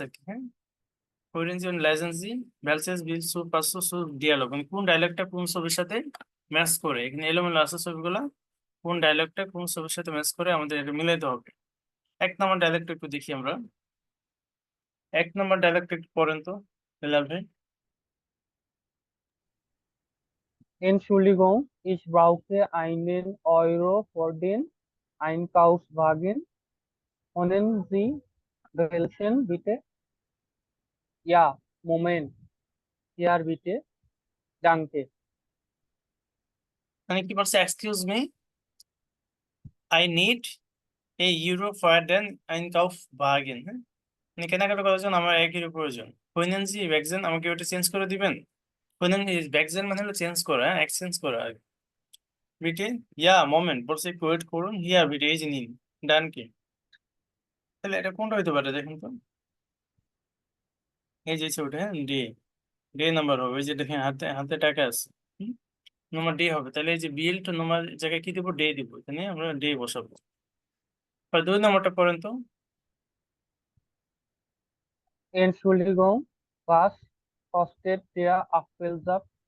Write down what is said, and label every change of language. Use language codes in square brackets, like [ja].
[bn] আর কি, হ্যাঁ, [de] hören Sie und lesen Sie, welches will zu passen zu Dialog, [bn] মানে কোন ডায়লগটা কোন ছবির সাথে ম্যাচ করে, এখানে এলোমেলো আছে ছবিগুলা, কোন ডায়লগটা কোন ছবির সাথে ম্যাচ করে আমাদের এটা মিলাইতে হবে। 1 নম্বর ডায়লগটা একটু দেখি আমরা, 1 নম্বর ডায়লগটা একটু পড়েন তো বেলাল ভাই। [de] Entschuldigung, ich brauche einen Euro für den Einkaufswagen. Können Sie welchen bitte? Ja, Moment. Hier bitte. Danke. [bn] মানে কি বলছে, excuse me, I need a euro for দেন আইনকাউফবাগেন, হ্যাঁ, মানে কেনাকাটা করার জন্য আমার 1 ইউরো প্রয়োজন, কইনেন জি ভ্যাকসেন, আমাকে ওটা চেঞ্জ করে দিবেন, কইনেন ভ্যাকসেন মানে হলো চেঞ্জ করা, হ্যাঁ, এক্সচেঞ্জ করা আর কি। বিটে ইয়া মোমেন্ট বলছে একটু ওয়েট করুন, হিয়া বিটে এই যে নিন, ডান কি, তাহলে এটা কোনটা হইতে পারে দেখেন তো, এই যে ছবিটা, হ্যাঁ, ডে, ডে নাম্বার হবে, ওই যে দেখেন হাতে হাতে টাকা আছে, নম্বর ডে হবে, তাহলে এই যে বিএল টু নম্বর জায়গায় কি দিব, ডে দিব, এখানে আমরা ডে বসাবো। আর 2 নম্বরটা পড়েন তো, [de] Entschuldigung, was kostet der Apfelsaft?